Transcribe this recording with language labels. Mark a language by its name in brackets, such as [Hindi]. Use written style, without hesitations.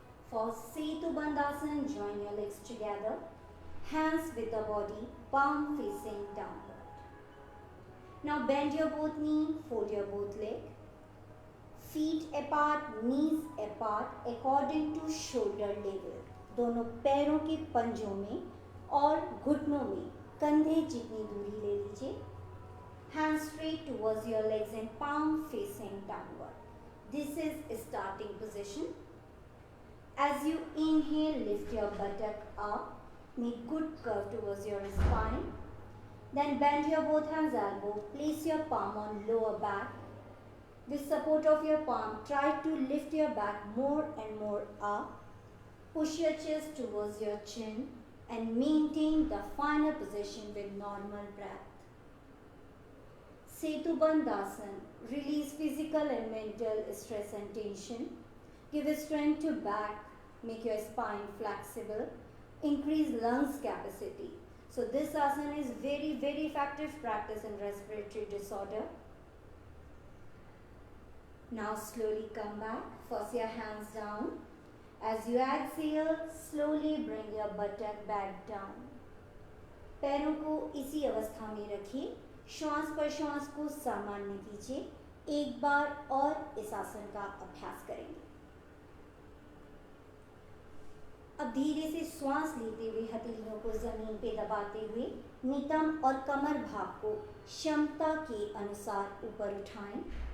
[English] For Setu Bandhasan, join your legs together, hands with the body, palm facing downward. Now bend your both knee, fold your both leg, feet apart, knees apart according to shoulder level. [Hindi] दोनों पैरों के पंजों में और घुटनों में कंधे जितनी दूरी ले लीजिए. [English] Hands straight towards your legs and palm facing downward. This is starting position. As you inhale, lift your buttock up. Make good curve towards your spine. Then bend your both hands elbow. Place your palm on lower back. With support of your palm, try to lift your back more and more up. Push your chest towards your chin and maintain the final position with normal breath. Setu Bandhasan, release physical and mental stress and tension. Give strength to back, make your spine flexible, increase lungs capacity. So this asana is very, very effective practice in respiratory disorder. Now slowly come back, first your hands down. As you exhale, slowly bring your buttock back down. [Hindi] पैरों को इसी अवस्था में रखिए. श्वास पर श्वास को सामान्य कीजिए. एक बार और इस आसन का अभ्यास करेंगे. अब धीरे से श्वास लेते हुए हथेलियों को जमीन पे दबाते हुए नितंब और कमर भाग को क्षमता के अनुसार ऊपर उठाएं.